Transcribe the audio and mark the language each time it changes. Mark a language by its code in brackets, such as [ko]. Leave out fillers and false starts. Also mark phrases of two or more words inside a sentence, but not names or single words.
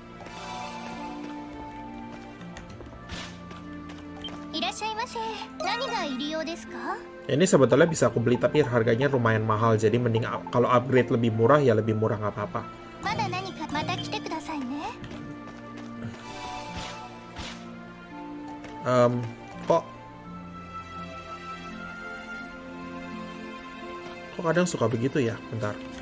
[ja] いらっしゃいませ。何が入り用ですか？ [id] Ini sebetulnya bisa aku beli tapi harganya lumayan mahal, jadi mending kalau upgrade lebih murah ya lebih murah, nggak apa-apa. [ja] まだ何かまた来てくださいね。 [id] Kok kadang suka begitu ya? Bentar.